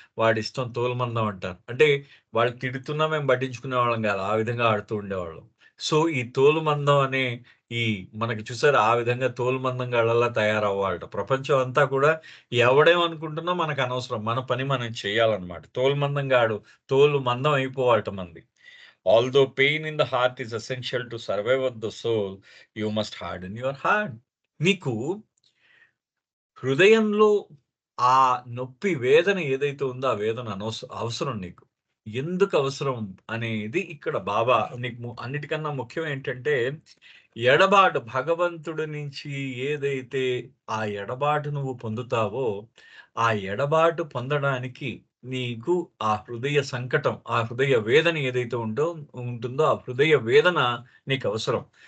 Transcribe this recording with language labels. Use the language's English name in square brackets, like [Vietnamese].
[Telugu] వాడిష్టం తోలుమందం అంటారు. అంటే వాళ్ళు తిడుతున్నా మేము పట్టించుకునేవాళ్ళం కాదు. ఆ విధంగా ఆడుతూ ఉండేవాళ్ళం. సో, ఈ తోలుమందం అనే ఈ మనకి చూసారా ఆ విధంగా తోలుమందం గాళ్ళలా తయారవ్వాలట. ప్రపంచం అంతా కూడా ఎవడేమనుకుంటున్నా మనకనవసరం. మన పని మనం చేయాలన్నమాట. తోలు మందం అయిపోవాలట మనది. [English] Although pain in the heart is essential to survive of the soul, you must harden your heart. [Telugu] నీకు హృదయంలో ఆ నొప్పి, వేదన ఏదైతే ఉందో ఆ వేదన అవసరం నీకు. ఎందుకు అవసరం అనేది ఇక్కడ బాబా నీకు అన్నిటికన్నా ముఖ్యం ఏంటంటే, ఎడబాటు భగవంతుడి నుంచి ఏదైతే ఆ ఎడబాటు నువ్వు పొందుతావో, ఆ ఎడబాటు పొందడానికి నీకు ఆ హృదయ సంకటం, ఆ హృదయ వేదన ఏదైతే ఉంటుందో ఆ హృదయ వేదన నీకవసరం.